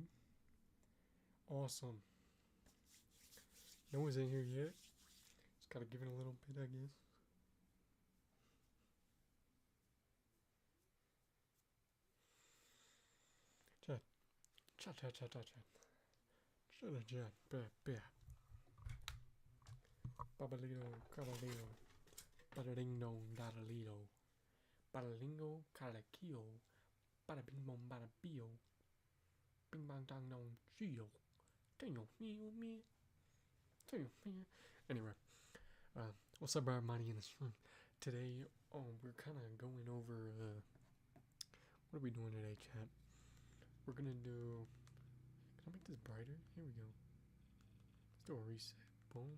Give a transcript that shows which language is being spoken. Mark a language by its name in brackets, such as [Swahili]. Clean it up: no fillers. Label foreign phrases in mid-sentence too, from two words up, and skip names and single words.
[English] Awesome. No one's in here yet. Just gotta give it a little bit, I guess. Chat. Chat, chat, chat, chat, chat. Chat, chat, chat, chat. Babalito, cabalito. Bada-ding dong, da-da-lito. Bada-lingo, calakio. Bada-bing bong, bada-bio. Bing bang dang dong, geo. Ding-o, meow, meow. Anyway, what's up, everybody in the stream? Today, we're kind of going over, what are we doing today, chat? We're gonna do, can I make this brighter? Here we go. Let's do a reset. Boom.